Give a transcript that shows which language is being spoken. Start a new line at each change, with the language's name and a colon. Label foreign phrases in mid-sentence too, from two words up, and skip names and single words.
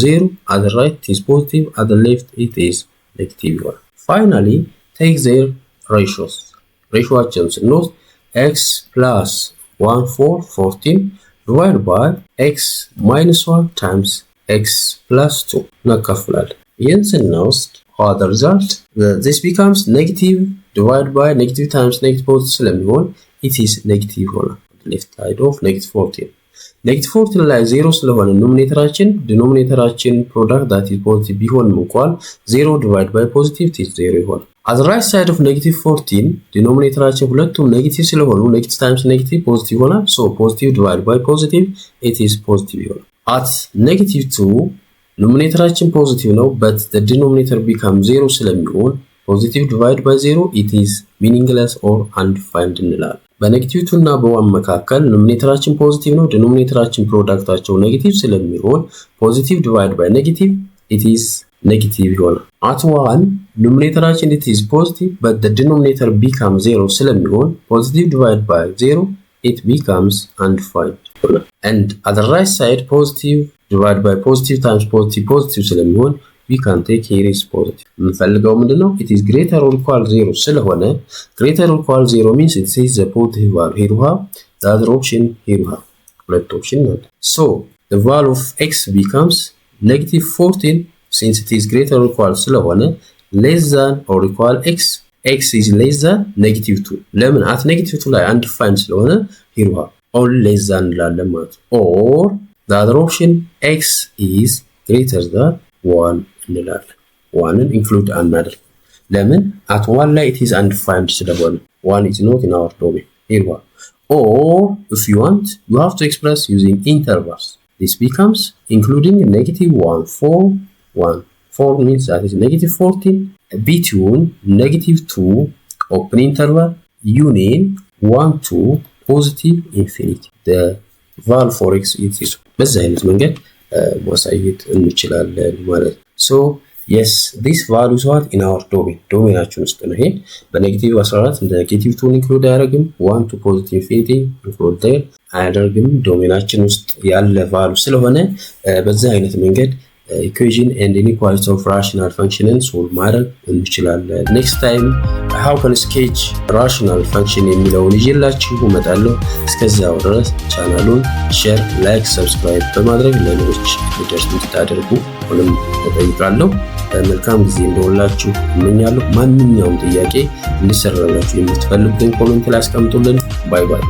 English: 0 at the right it is positive at the left it is negative ይሆናል finally take their ratios
Amharic: ratioአችን ስንወስድ
English: x plus 1 4 14 divided by x minus 1 times x plus 2
Amharic: እናካፍላለን ይህን ስንወስድ
English: what the result this becomes negative divided by negative times negative positive ስለሚሆን it is negative ሆነ left side of -14 -14
Amharic: ላይ 0 ስለሆነ ኖሚኔተራችን ዲኖሚኔተራችን
English: product that is positive
Amharic: ቢሆንም እንኳን
English: 0 divided by positive is 0 ይሆናል at the right side of -14
Amharic: denominatorችን ሁለቱም ኔጌቲቭ ስለሆኑ
English: negative times negative positive ይሆናል so positive divided by positive it is positive ይሆናል at -2
Amharic: ኖሚኔተራችን ፖዚቲቭ ነው
English: but the denominator becomes 0 ስለሚሆን positive divided by 0 it is meaningless or undefined
Amharic: እንላለን በኔጌቲቭ 2 እና በ1 መካከል ኖሚኔተራችን ፖዚቲቭ ነው ዲኖሚኔተራችን ፕሮዳክታቸው ኔጌቲቭ ስለሚሆን
English: positive divided by negative it is negative
Amharic: ይሆናል at 1 numeratorችን
English: it is positive but the denominator becomes 0 ስለሚሆን positive divided by 0 it becomes undefined and at the right side positive divided by positive times positive ስለሚሆን we can take here is positive
Amharic: የምንፈልገው ምንድነው
English: it is greater or equal 0 ስለሆነ greater or equal 0 means it is the positive value here we have the other option here we have
Amharic: ሁለት ኦፕሽን ነው
English: so the value of x becomes -14 since it is greater or equal ስለሆነ less than or equal x is less than -2 ለምን at -2 ላይ undefined ስለሆነ here we have only less than
Amharic: እንላለን ማለት
English: or the other option x is greater than 1
Amharic: እንላለን 1ን include አናደርግ
English: ለምን at 1 ላይ it is undefined ስለሆነ 1 is not in our domain here we have or if you want you have to express using intervals this becomes including -1 4 1 4 means that is -14 between -2 open interval union 1 to positive infinity the value for x is
Amharic: በዚህ አይነት መንገድ ማሳየት እንችላለን ማለት
English: so yes this value is what in our
Amharic: domainአችን ውስጥ ነው ይሄ በኔጌቲቭ 14 እንደ ኔጌቲቭ 2 ኢንክሉድ አያደርግም
English: 1 to positive infinity
Amharic: ኢንክሉድ አያደርግም ዶሜናችን ውስጥ ያለ value ስለሆነ በዚህ አይነት መንገድ
English: equation and inequality of rational function
Amharic: solve ማድረግ እንችላለን።
English: next time how can sketch rational function
Amharic: የሚለውን ይዤላችሁ እመጣለሁ። እስከዛው ድረስ ቻናሉን ሼር፣ ላይክ፣ ሰብስክራይብ በማድረግ ለሌሎች እንዲደርስ እንድታደርጉ ሁሉም ተጠይቃለሁ። መልካም ጊዜ እንደሆነላችሁ እመኛለሁ። ማንኛውም ጥያቄ እንድሰራላችሁ የምትፈልጉትን ኮሜንት ላይ አስቀምጡልን።
English: bye bye።